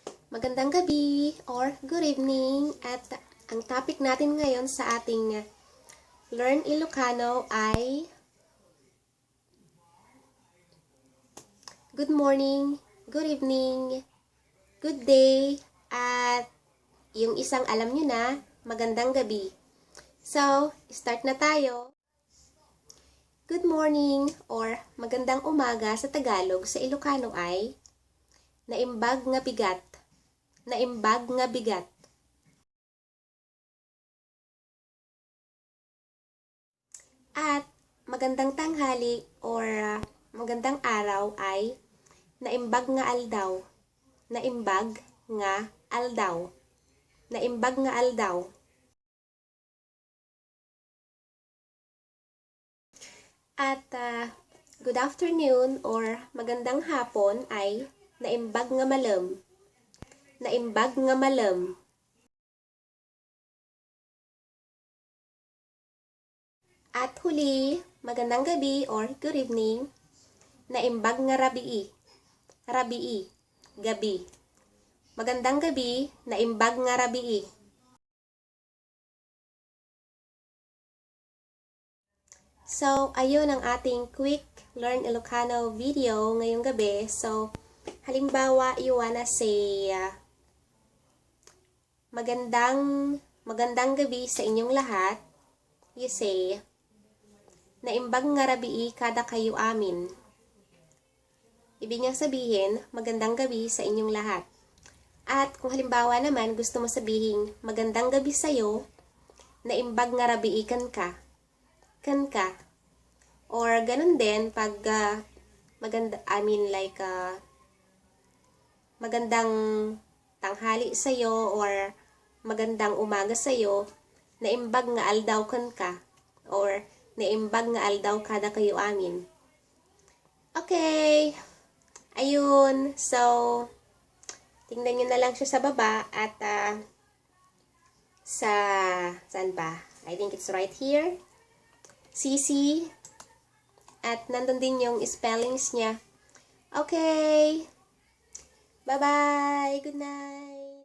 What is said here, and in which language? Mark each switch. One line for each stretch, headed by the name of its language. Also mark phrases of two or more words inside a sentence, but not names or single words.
Filipino: Magandang gabi or
English: good evening
Filipino: at ang topic natin ngayon sa ating
English: Learn Ilocano
Filipino: ay
English: good morning, good evening, good day,
Filipino: at yung isang alam nyo na, magandang gabi. So, start na tayo.
English: Good morning
Filipino: or magandang umaga sa Tagalog sa Ilocano ay
Iloko: naimbag nga bigat. Naimbag nga bigat.
Filipino: At magandang tanghali or magandang araw ay
Iloko: naimbag nga aldaw. Naimbag nga aldaw. Naimbag nga aldaw.
Filipino: At
English: good afternoon
Filipino: or magandang hapon ay
Iloko: naimbag nga malam. Naimbag nga malam.
Filipino: At huli, magandang gabi or
English: good evening,
Iloko: naimbag nga rabii. Rabii,
Filipino: gabi. Magandang gabi,
Iloko: naimbag nga rabii.
Filipino: So, ayun ang ating
English: quick Learn Ilocano video
Filipino: ngayong gabi. So, halimbawa,
English: you wanna say,
Filipino: magandang gabi sa inyong lahat.
English: You say,
Iloko: naimbag nga rabii kada kayo amin.
Filipino: Ibig niyang sabihin, magandang gabi sa inyong lahat. At kung halimbawa naman, gusto mo sabihin, magandang gabi sa'yo,
Iloko: naimbag nga rabii kan ka. Kan ka.
Filipino: Or ganun din, pag magandang tanghali sa'yo or magandang umaga sa'yo,
Iloko: naimbag nga aldaw kan ka. Or naimbag nga aldaw kada kayo amin.
Filipino: Okay. Ayun. So, tingnan nyo na lang siya sa baba at saan ba?
English: I think it's right here. CC.
Filipino: At nandun din yung spellings niya.
English: Okay. Bye-bye. Good night.